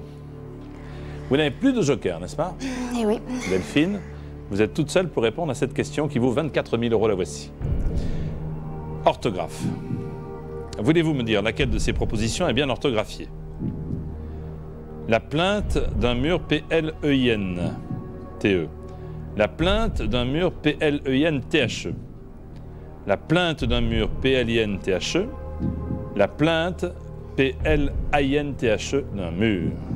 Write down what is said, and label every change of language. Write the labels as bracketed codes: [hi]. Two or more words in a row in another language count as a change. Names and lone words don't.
[fr] Vous n'avez plus de joker, n'est-ce pas? Eh oui. Delphine, vous êtes toute seule pour répondre à cette question qui vaut 24 000 €. La voici. Orthographe. Voulez-vous me dire laquelle de ces propositions est bien orthographiée? La plainte d'un mur P-L-E-I-N-T-E. La plainte d'un mur P-L-E-I-N-T-H-E. La plainte d'un mur P-L-I-N-T-H-E. La plainte P-L-I-N-T-H-E d'un mur.